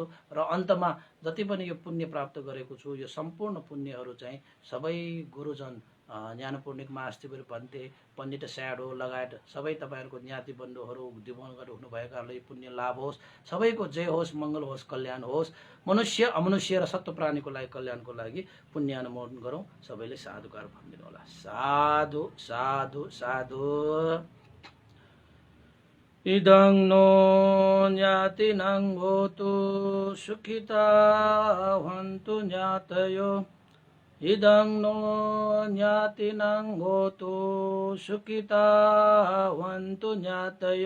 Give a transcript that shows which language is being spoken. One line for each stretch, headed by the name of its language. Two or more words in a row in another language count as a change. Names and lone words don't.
Nepali: र अन्तमा जति पनि यो पुण्य प्राप्त गरेको छु यो सम्पूर्ण पुण्यहरू चाहिँ सबै गुरुजन ज्ञानपूर्णिक महास्तिवर भन्ते पण्डित स्याडो लगायत सबै तपाईँहरूको ज्ञाति बन्धुहरू दिवंगत हुनुभएकाहरूलाई पुण्य लाभ होस्। सबैको जय होस्, मङ्गल होस्, कल्याण होस्। मनुष्य अमनुष्य र सत्व प्राणीको लागि कल्याणको लागि पुण्य अनुमोदन गरौँ। सबैले साधुकार भनिदिनु होला।
Pali: साधु साधु साधु। इदं नो ज्ञातिनां भवतु सुखिता भवन्तु ज्ञातयो। इदं नो ज्ञातिनां भवतु सुखिता भवन्तु ज्ञातयो।